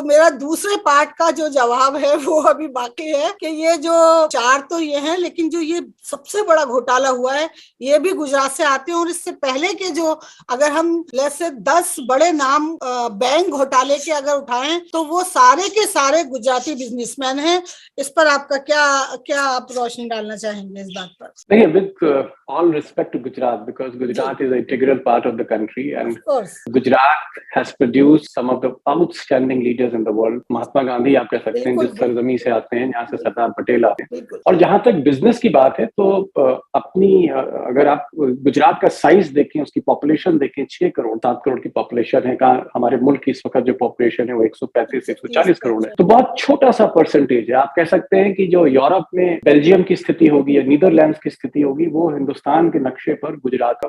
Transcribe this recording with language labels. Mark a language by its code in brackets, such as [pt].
[hi] तो मेरा दूसरे पार्ट का जो जवाब है वो अभी बाकी है कि ये जो 4 तो ये हैं, लेकिन जो ये सबसे बड़ा घोटाला हुआ है ये भी गुजरात से आते हैं। और इससे पहले के जो, अगर हम जैसे 10 बड़े नाम बैंक घोटाले के अगर उठाएं तो वो सारे के सारे गुजराती बिजनेसमैन हैं। इस पर आपका क्या आप रोशनी डालना चाहेंगे इस बात पर? [en] देखिए, with all respect to Gujarat, because Gujarat is an integral part of the country, and Gujarat has produced some of the outstanding leaders in the world. [hi] Mahatma Gandhi आप कह सकते हैं जिस सरजमी से आते हैं, जहाँ से सरदार पटेल आते हैं। और जहां तक बिजनेस की बात है तो अपनी अगर आप गुजरात का साइज देखें, उसकी पॉपुलेशन देखें, 6 करोड़ 7 करोड़ की पॉपुलेशन है। कहाँ हमारे मुल्क की इस वक्त जो पॉपुलेशन है वो 135-140 करोड़ है, तो बहुत छोटा सा परसेंटेज है। आप कह सकते हैं कि जो यूरोप में बेल्जियम की स्थिति होगी या नीदरलैंड्स की स्थिति होगी, वो हिंदुस्तान के नक्शे पर गुजरात का।